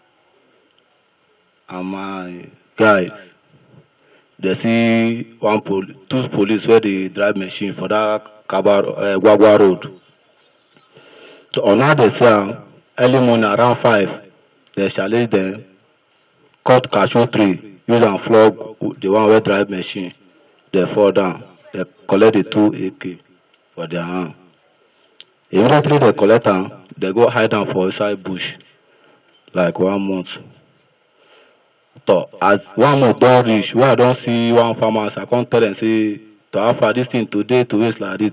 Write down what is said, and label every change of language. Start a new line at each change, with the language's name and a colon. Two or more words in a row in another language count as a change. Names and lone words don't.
Nigerian Pidgin: And my guys, they see two police where they drive machine for that Gwagwa road. So on how they see am, early morning around 5, they challenge them, cut cashew tree, use am flog the one wey drive machine. They fall down. They collect the 2 AK for their hand. Immediately they collect am, they go hide am for inside bush like 1 month. So as 1 month don reach, wey I don see one pharmacy, I come tell dem say to how far this thing today to waste like this.